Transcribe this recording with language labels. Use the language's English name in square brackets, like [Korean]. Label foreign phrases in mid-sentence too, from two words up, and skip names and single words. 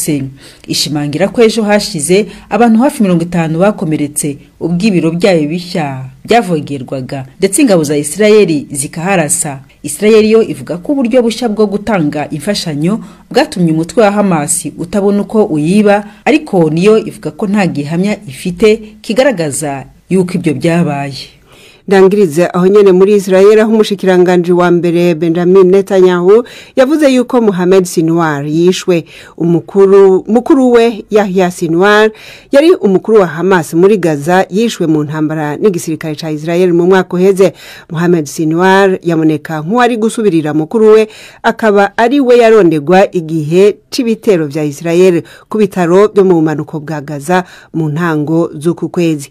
[Rundi] Ishimangira ko ejo hashize abantu hafi 50 bakomeretse ubw'ibiro byayo bishya byavogerwaga ndetse ingabo za Israeli zikaharasa. Israeli yo ivuga ko uburyo bushya bwo gutanga imfashanyo bwatumye umutwe wa Hamas utabona uko uyiba, ariko niyo ivuga ko nta gihamya ifite kigaragaza yuko ibyo byabaye. Ndangirize aho nyene muri Israel aho umushikiranganje wa mbere Benjamin Netanyahu yavuze yuko Mohamed Sinwar yishwe. Mukuru we Yahya Sinwar yari umukuru wa Hamas muri Gaza, yishwe mu ntambara n'igisirikare ca Israel mu mwaka uheze. Mohamed Sinwar yamoneka nk'uwari gusubirira mukuru we, akaba ari we yarondegwa igihe c'ibitero vya Israel ku bitaro byo mu manuko bwa Gaza mu ntango z'uku kwezi.